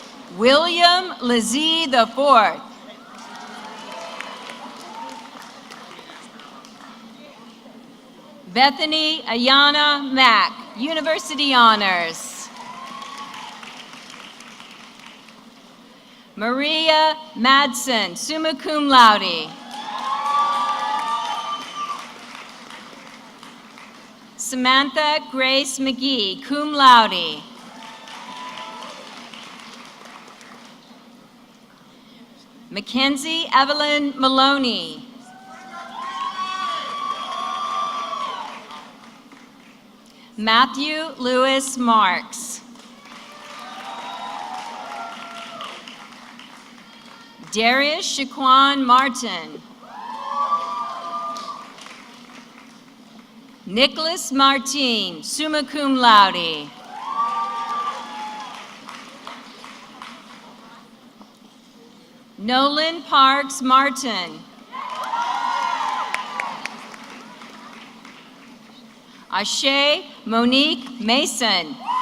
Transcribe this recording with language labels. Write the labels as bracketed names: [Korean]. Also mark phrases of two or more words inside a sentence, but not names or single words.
[English] William Lizzie IV. Bethany Ayana Mack, University Honors. Maria Madsen, [Latin] summa cum laude. [English] Samantha Grace McGee, [Latin] cum laude. [English] Mackenzie Evelyn Maloney. Matthew Lewis Marks. Darius Shaquan Martin. Nicholas Martin, [Latin] summa cum laude. [English] Nolan Parks Martin. Ashe Monique Mason.